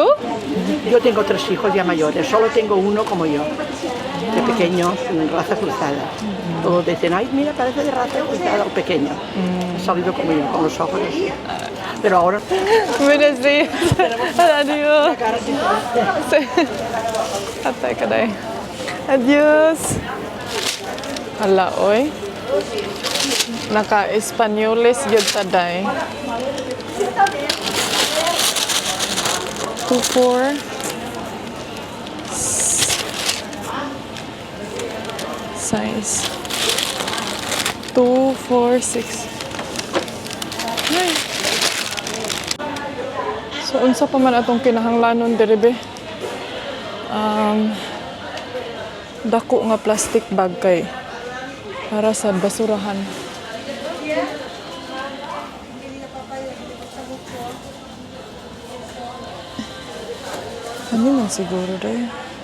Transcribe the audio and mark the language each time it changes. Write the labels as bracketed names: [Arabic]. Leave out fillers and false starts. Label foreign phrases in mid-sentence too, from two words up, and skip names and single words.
[Spanish] Yo tengo 3 hijos ya mayores, solo tengo uno como yo, de pequeño, raza cruzada. Todos dicen, ay, mira, parece de raza cruzada o pequeño. Ha salido como yo, con los ojos así. Pero ahora... Buenos días. Adiós. cara diferente. Sí. [Cebuano] Atay ka day. Adios. Hala, oy. Naka-Espanyoles yun taday. 2, 4. Size. 2, 4, 6. Ay. So, unsa pa man atong kinahanglanon diri be? Dako nga plastic bag kay para sa basurahan. Ano man siguro daw?